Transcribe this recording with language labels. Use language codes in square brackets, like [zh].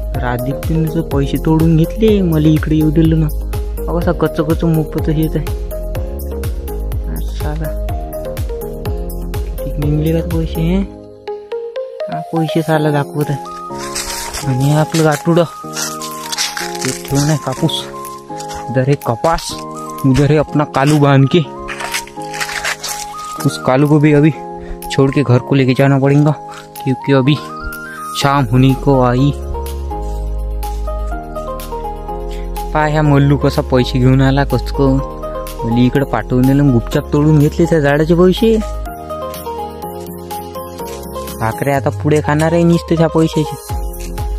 [mr] आदित्यनं पैसे तोडून घेतले, मला इकडे येऊ दिलं ना. कसं कच्च मोफत येत आहे. साला किती निघले का पैसे. पैसे साला दाखवत आहे. आणि आपलं गाठुडं एक ठेवून आहे कापूस. [hi] इधर है कपास, उधर है अपना कालू बांध के. उस कालू को भी अभी छोड़ के घर को लेके जाना पड़ेगा क्योंकि अभी शाम होने को आई. [mr] पाय ह्या मल्लू कसा पैसे घेऊन आला. कसको मला इकडे पाठवून दिलं. गुपचाप तोडून घेतले त्या झाडाचे पैसे. भाकरे आता पुढे खाणार आहे नुसते त्या पैशाचे.